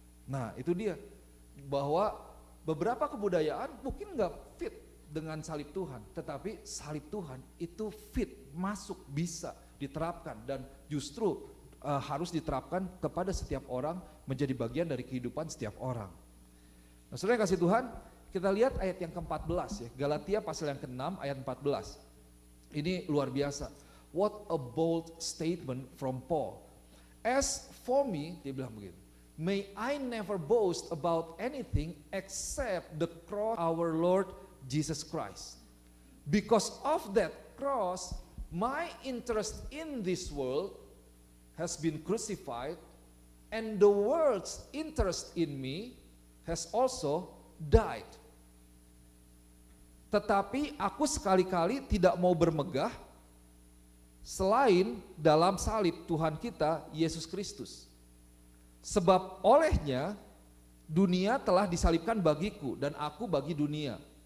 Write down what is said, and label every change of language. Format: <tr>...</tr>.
<id>Nah, itu dia, bahwa beberapa kebudayaan mungkin nggak fit dengan salib Tuhan, tetapi salib Tuhan itu fit, masuk, bisa diterapkan, dan justru harus diterapkan kepada setiap orang, menjadi bagian dari kehidupan setiap orang. Nah, saudara yang kasih Tuhan, kita lihat ayat yang ke-14 ya, Galatia pasal yang ke-6 ayat 14. Ini luar biasa.</id> <en>What a bold statement from Paul. As for me,</en> <id>dia bilang begini,</id> <en>may I never boast about anything except the cross of our Lord Jesus Christ. Because of that cross, my interest in this world has been crucified, and the world's interest in me has also died.</en> <id>Tetapi aku sekali-kali tidak mau bermegah selain dalam salib Tuhan kita Yesus Kristus. Sebab olehnya dunia telah disalibkan bagiku dan aku bagi dunia.</id>